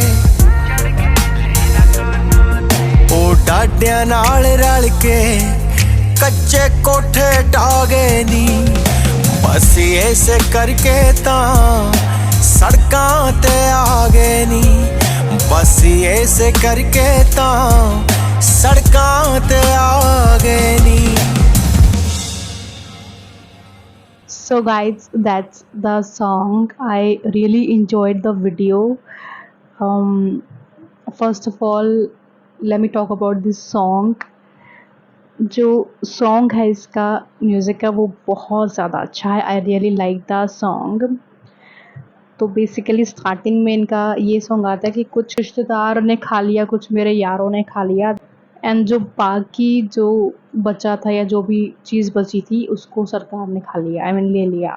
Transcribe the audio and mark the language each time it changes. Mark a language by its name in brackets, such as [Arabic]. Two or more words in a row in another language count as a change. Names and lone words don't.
[Punjabi] ਓ ਡਾਡੀਆਂ ਨਾਲ ਰਲ ਕੇ ਕੱਚੇ ਕੋਠੇ ਢਾ ਗਏ ਨੀ, ਬਸ ਐਸੇ ਕਰਕੇ ਤਾਂ ਸੜਕਾਂ ਤੇ ਆ ਗਏ ਨੀ, ਬਸ ਐਸੇ ਕਰਕੇ ਤਾਂ ਸੜਕਾਂ ਤੇ [English] So guys, that's the song. I really enjoyed the video. um First of all, let me talk about this song. [Hindi] जो सॉन्ग है इसका, म्यूज़िक का, वो बहुत ज़्यादा अच्छा है। [English] I really like the song. [Hindi] तो बेसिकली स्टार्टिंग में इनका ये सॉन्ग आता है कि कुछ रिश्तेदार ने खा लिया, कुछ मेरे यारों ने खा लिया, एंड जो बाकी जो बचा था या जो भी चीज़ बची थी उसको सरकार ने खा लिया, [English] I mean [Hindi] ले लिया।